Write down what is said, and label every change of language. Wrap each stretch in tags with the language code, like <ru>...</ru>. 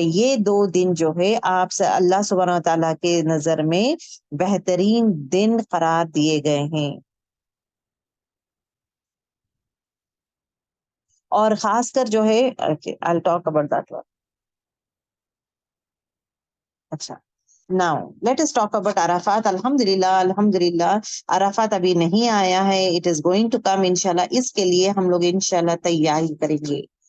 <ur>یہ 2 دن جو ہے آپ سے اللہ سبحانہ و تعالیٰ کے نظر میں بہترین دن قرار دیے گئے ہیں. اور خاص کر جو ہے</ur> <en>I'll talk about that one.</en> <ur>اچھا،</ur> <en>now let us talk about Arafat.</en> <ur>الحمدللہ عرفات ابھی نہیں آیا ہے،</ur> <en>it is going to come</en> <ur>انشاءاللہ. اس کے لیے ہم لوگ انشاءاللہ تیاری کریں گے.</ur>